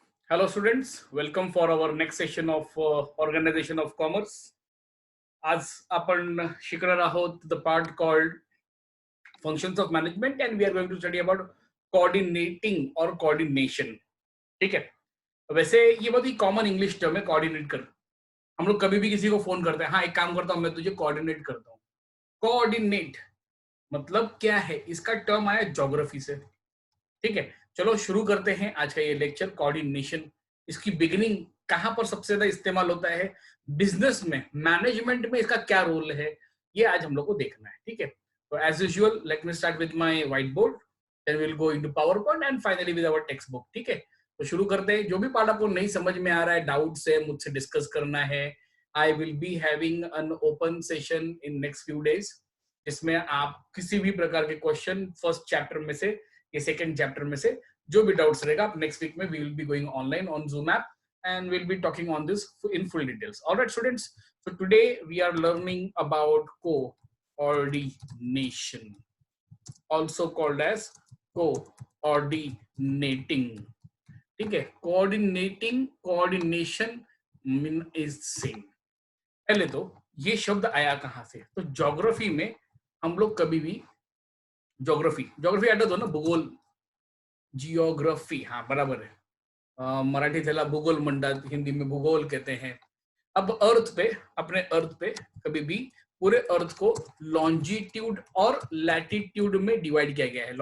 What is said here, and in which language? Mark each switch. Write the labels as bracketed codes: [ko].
[en] Hello students, welcome for our next session of Organization of Commerce. [mr] आज आपण शिकणार आहोत [en] the part called functions of management and we are going to study about coordinating or coordination. [hi] ठीक है, वैसे ये बहुत ही कॉमन इंग्लिश टर्म है कोऑर्डिनेट कर। हम लोग कभी भी किसी को फोन करते हैं, हाँ एक काम करता हूँ मैं तुझे कोऑर्डिनेट करता हूँ। कोऑर्डिनेट मतलब क्या है, इसका टर्म आया ज्योग्राफी से। ठीक है, चलो शुरू करते हैं आज का ये लेक्चर। कोऑर्डिनेशन, इसकी बिगिनिंग कहां पर सबसे ज्यादा इस्तेमाल होता है, बिजनेस में, मैनेजमेंट में इसका क्या रोल है, ये आज हम लोग को देखना है। ठीक है, तो [en] As usual let me start with my whiteboard, then we will go into PowerPoint and finally with our textbook. [hi] ठीक है, तो शुरू करते हैं। जो भी पार्ट आपको नहीं समझ में आ रहा है, डाउट्स है, मुझसे डिस्कस करना है, [en] I will be having an open session in next few days, [hi] जिसमें आप किसी भी प्रकार के क्वेश्चन फर्स्ट चैप्टर में से ये सेकंड चैप्टर में से जो भी डाउट्स रहेगा, आप नेक्स्ट वीक में [en] We will be going online on Zoom app and we'll be talking on this in full details. All right students, so today we are learning about coordination, also called as coordinating. [hi] ठीक है, [en] coordinating, coordination is same. [hi] पहले तो ये शब्द आया कहां से, तो ज्योग्राफी में हम लोग कभी भी ज्योग्राफी आता तो ना, भूगोल, जियोग्राफी, हाँ बराबर है। [mr] मराठी त्याला भूगोल म्हणतात, [hi] हिंदी में भूगोल कहते हैं। अब अर्थ पे, अपने अर्थ पे कभी भी पूरे अर्थ को लॉन्जिट्यूड और लैटिट्यूड में डिवाइड किया गया है।